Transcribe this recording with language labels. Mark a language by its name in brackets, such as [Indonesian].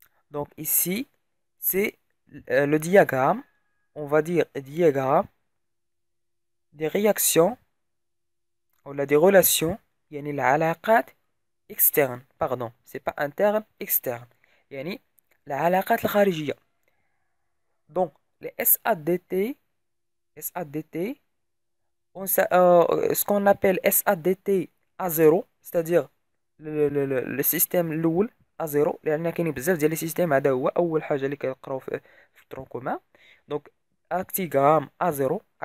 [French] Donc ici, c'est le diagramme, on va dire diagramme des réactions ou des relations, [Arabic] يعني العلاقات [French] externes, pardon, c'est pas interne, externe, [Arabic] يعني العلاقات الخارجية. [French] Donc, les SADT, ce qu'on appelle SADT à 0, c'est-à-dire le système [Arabic] الأول à 0 لأن كاينين بزاف ديال لي سيستيم هذا هو أول حاجة اللي كنقراو في الترون كومان. [French] دونك actigramme à 0.